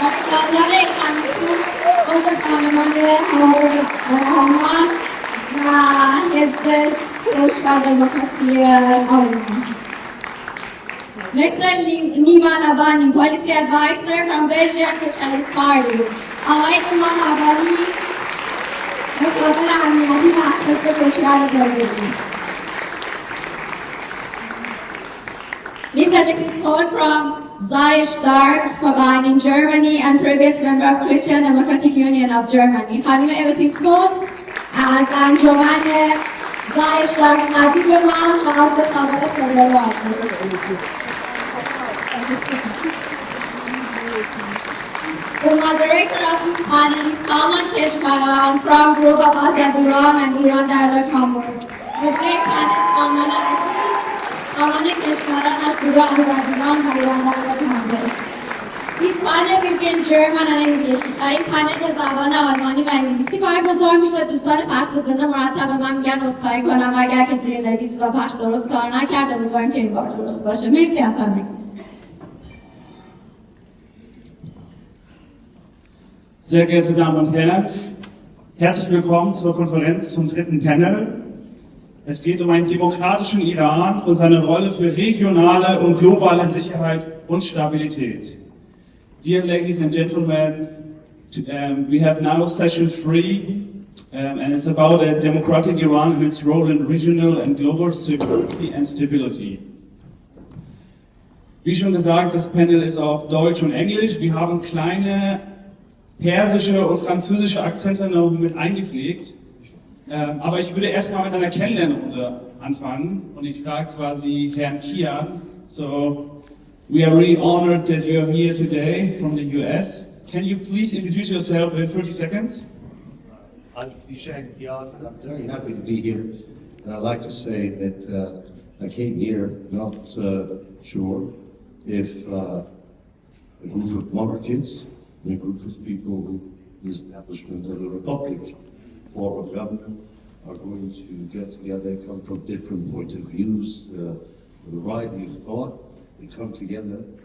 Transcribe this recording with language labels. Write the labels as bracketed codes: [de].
[fa] Daniel Ikhanipur, also فرمانده همگرایی و حزب دموکراسی آلمان. [en] Mr. Niman Abani, Policy Advisor from Belgian Socialist Party. [fa] آقای نیمان ابانی مشاور امنیتی و حزب کشور بلژیک. [en] Ms. Emetis Kohl from Zai Stark, Khwaban in Germany and previous member of Christian Democratic Union of Germany. [fa] خانم امیتیس کول از انجمن زای شتارک مدنی به من و از به سابق سابق [en] The moderator of this panel is Salman Keshkaran from group of Azad Iran and Iran Dialogue Hamburg. The gay panel [fa] Salman Keshkaran از گروه آزاد ایران و ایران Dialogue Hamburg. [en] This panel will be in German and English. [fa] این پنل به زبان آلمانی و انگلیسی برگزار میشه. دوستان پخش زنده مرتب من میگن عذرخواهی کنم اگر که زیرنویس و پخش درست کار نکرده، امیدوارم که این بار درست باشه. مرسی از همگی. [de] Sehr geehrte Damen und Herren, herzlich willkommen zur Konferenz zum dritten Panel. Es geht um einen demokratischen Iran und seine Rolle für regionale und globale Sicherheit und Stabilität. [en] Dear ladies and gentlemen, we have now session 3, and it's about a democratic Iran and its role in regional and global security and stability. [de] Wie schon gesagt, das Panel ist auf Deutsch und Englisch. Wir haben kleine persische und französische Akzente noch mit eingepflegt. Aber ich würde erstmal mit einer Kennenlernrunde anfangen und ich frage quasi Herrn Kian. [en] So, we are really honored that you're here today from the US. Can you please introduce yourself in 30 seconds? I'm Biژen, Kyan. I'm very happy to be here. And I'd like to say that I came here not sure if a group of monarchists, a group of people who the establishment of the republic form of government are going to get together, come from different points of views, a variety of thought, and come together.